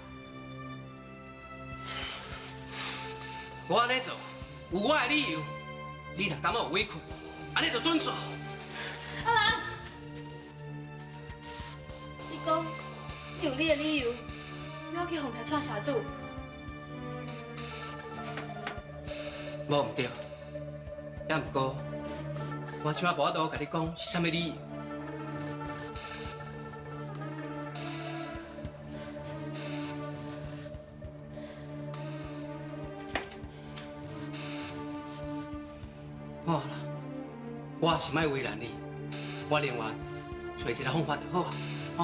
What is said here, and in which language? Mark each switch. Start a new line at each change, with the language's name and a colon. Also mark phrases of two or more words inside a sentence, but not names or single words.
Min Nan Chinese: 我安尼做有我的理由，你若感觉有委屈，安尼就准许。阿兰，你讲你有你的理由，要我去红台蔡社主？无唔对，也毋过，我即摆无法度甲你讲是啥物理由。好啦，我是莫为难你，我另外找一个方法就好啊，吼。